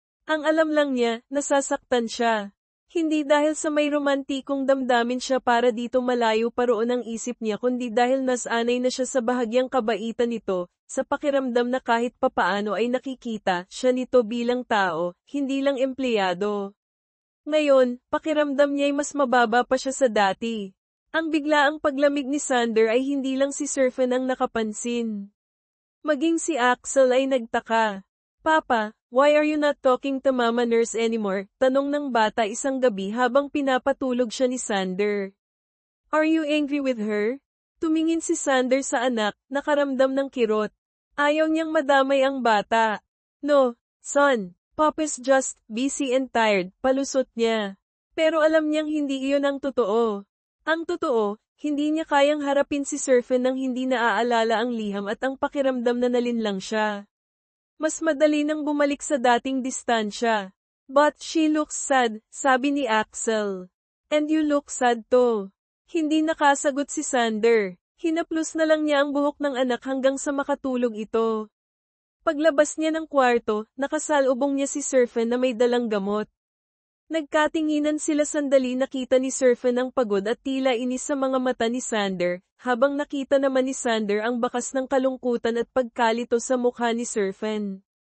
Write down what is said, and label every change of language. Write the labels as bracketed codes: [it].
[tl] Ang alam lang niya, nasasaktan siya. Hindi dahil sa may romantikong damdamin siya para dito malayo pa roon ang isip niya kundi dahil nasanay na siya sa bahagyang kabaitan nito, sa pakiramdam na kahit papaano ay nakikita siya nito bilang tao, hindi lang empleyado. Ngayon, pakiramdam niya ay mas mababa pa siya sa dati. Ang biglaang paglamig ni Sander ay hindi lang si Serpent ang nakapansin. Maging si Axel ay nagtaka. [en] Papa, why are you not talking to Mama Nurse anymore? [tl] Tanong ng bata isang gabi habang pinapatulog siya ni Sander. [en] Are you angry with her? [tl] Tumingin si Sander sa anak, nakaramdam ng kirot. Ayaw niyang madamay ang bata. [en] No, son, Papa's just busy and tired, [tl] palusot niya. Pero alam niyang hindi iyon ang totoo. Ang totoo, hindi niya kayang harapin si Serpent nang hindi naaalala ang liham at ang pakiramdam na nalinlang siya. Mas madali nang bumalik sa dating distansya. [en] But she looks sad, [tl] sabi ni Axel. [en] And you look sad too. [tl] Hindi nakasagot si Sander. Hinaplos na lang niya ang buhok ng anak hanggang sa makatulog ito. Paglabas niya ng kwarto, nakasalubong niya si Serfen na may dalang gamot. Nagkatinginan sila sandali, nakita ni Serfen ang pagod at tila inis sa mga mata ni Sander, habang nakita naman ni Sander ang bakas ng kalungkutan at pagkalito sa mukha ni Serfen.